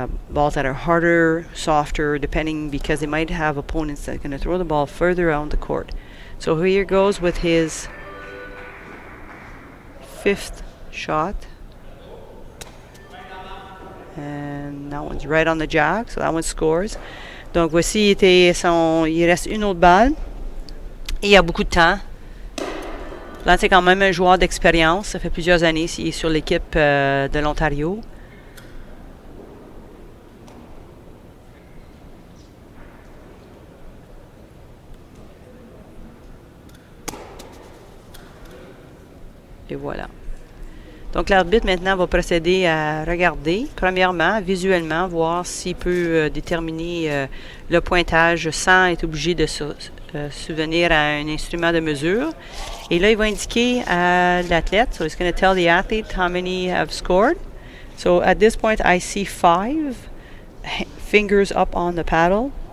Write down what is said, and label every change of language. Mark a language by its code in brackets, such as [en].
[en] balls that are harder, softer, depending, because they might have opponents that are going to throw the ball further around the court. So here goes with his 5th shot. And that one's right on the jack, so that one scores. [fr] Donc voici, il reste une autre balle. Et il y a beaucoup de temps. Là, c'est quand même un joueur d'expérience. Ça fait plusieurs années qu'il est sur l'équipe de l'Ontario. Et voilà. Donc, l'arbitre, maintenant, va procéder à regarder, premièrement, visuellement, voir s'il peut déterminer le pointage sans être obligé de souvenir à un instrument de mesure. Et là, il va indiquer à l'athlète. [en] So, it's going to tell the athlete how many have scored. So, at this point, I see 5 fingers up on the paddle.